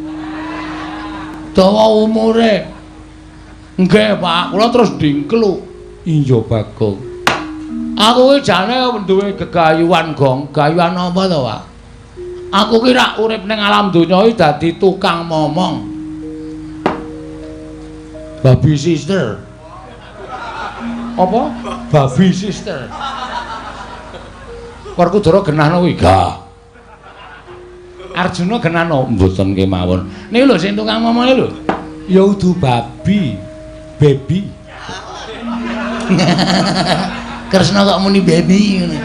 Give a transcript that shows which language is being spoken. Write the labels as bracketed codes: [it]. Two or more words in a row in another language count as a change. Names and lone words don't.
[jv] Dawa umure. Nggih, Pak, kula terus dingkluk. Iya, Bagong. Aku ki jane duwe gegayuhan, Gong. Gayuhan apa to, Pak? Aku ki rak urip ning alam donya iki dadi tukang momong. [en] Baby sister. Apa? Baby sister. [jv] Werkudara genahno kuwi ga. Arjuna genahno mboten kemawon. Niki lho sing tukang momong lho. Ya udu babi. Baby. Kresna kok muni baby ngene.